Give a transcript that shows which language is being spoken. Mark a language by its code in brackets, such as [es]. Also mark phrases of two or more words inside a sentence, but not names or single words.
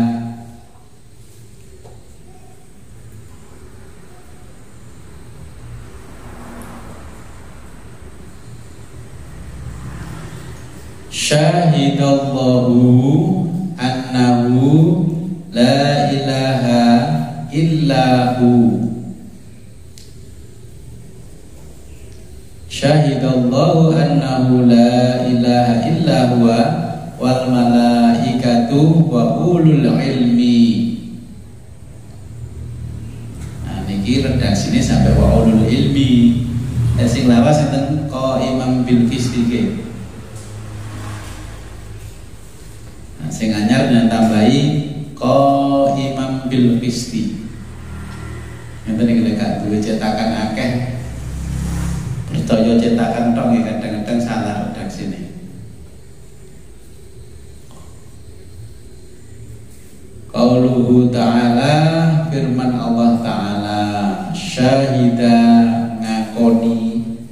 [ar] شهد الله أنه لا إله إلا هو. شهد الله أنه لا إله إلا هو والملائكة وأولو العلم. [jv] Nah niki redaksine sampai [ar] وأولو العلم. [jv] Sing lawas enten [ar] قائما بالقسط. [jv] Nah sing anyar dengan tambahi [ar] قائما بالقسط. [jv] Enten iki lek duwe cetakan akeh, percaya cetakan tok ya kadang-kadang salah [id] redaksi ini. [ar] قوله تعالى, [jv] firman Allah Ta'ala, syahida, ngakoni,